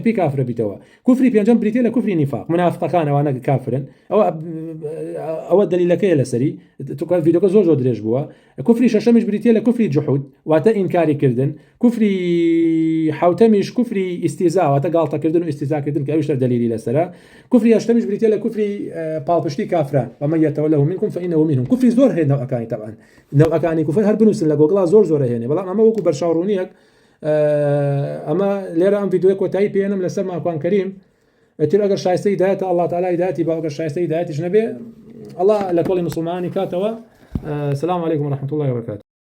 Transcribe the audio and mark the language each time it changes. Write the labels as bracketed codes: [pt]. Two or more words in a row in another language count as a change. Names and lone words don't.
[ckb] پێی کافرە بیتەوە کوفری پێنجەم بریتە لە کوفری نیفاق منافقەکان ئەوانە کافرن ئەوە دلیلەکەیە لەسەری توکات ڤیدیۆکە زۆر درێژ بووە کوفری شەشەمیش بریتە لە کوفری جوحود واتە ئینکاری کردن کوفری حوتەمیش کوفری ئیستیزا واتە گاڵتەکردن و ئیستیزاکردن کە ئەویش دلیلی لەسەرە کوفری هەشتەمیش بریتە لە کوفری پاڵپشتی کافران [ar] ومن يتولهم منكم فإنه منهم [ckb] کوفری زۆر هەیە نەوەکانی طبعا نەوەکانی کوفر هەر بنووسن لە گۆگڵا زۆر هێنێ بەڵام ئەمە وەکو بەرشاڕوونیەک ئەمە لێرە ئەم ڤیدیۆی کۆتایی پێێنم لەسەر ماکوان کەریم تر ئەگەر شایستەی دایەتە [ar] الله تعالی [ckb] هیدایەتی با ئەگەر شایستەی دایەتیش نەبێ الله لە کۆڵی مسلمانی کاتەوە. [ar] السلام عليكم ورحمة الله وبركاته.